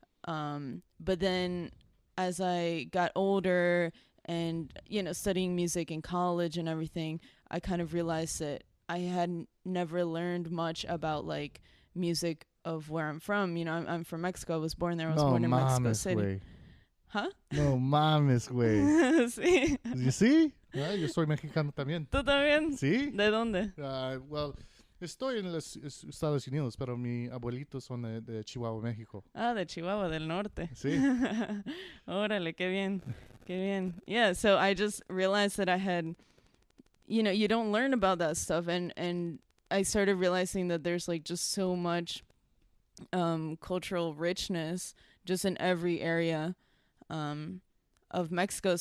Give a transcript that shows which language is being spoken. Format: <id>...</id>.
<en>But then as I got older and studying music in college and everything, I kind of realized that I had never learned much about like music of where I'm from. I'm from Mexico. I was born there. I was born in Mexico City. Way. Huh?</en> <es>No mames, güey. Sí.</es> <en>You see?</en> <es>Yeah, yo soy mexicano también. ¿Tú también? ¿Sí? ¿De dónde? Well, estoy en los Estados Unidos, pero mi abuelitos son de Chihuahua, México. Ah, de Chihuahua del Norte. Sí. Órale, qué bien. Qué bien.</es> <en>Yeah, so I just realized that I had, you don't learn about that stuff. And I started realizing that there's like just so much cultural richness just in every area of Mexico.</en>